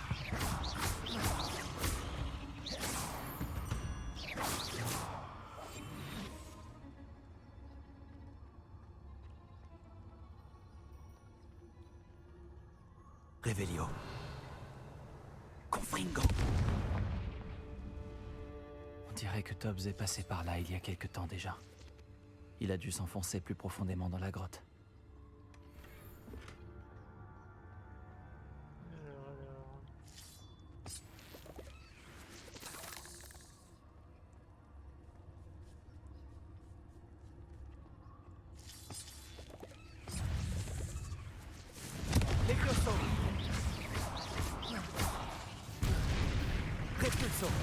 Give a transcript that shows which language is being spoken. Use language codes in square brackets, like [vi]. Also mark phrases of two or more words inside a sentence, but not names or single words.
[fr] Réveillio. Confringo. On dirait que Tubbs est passé par là il y a quelque temps déjà. Il a dû s'enfoncer plus profondément dans la grotte. Alors. Levioso. Repulso.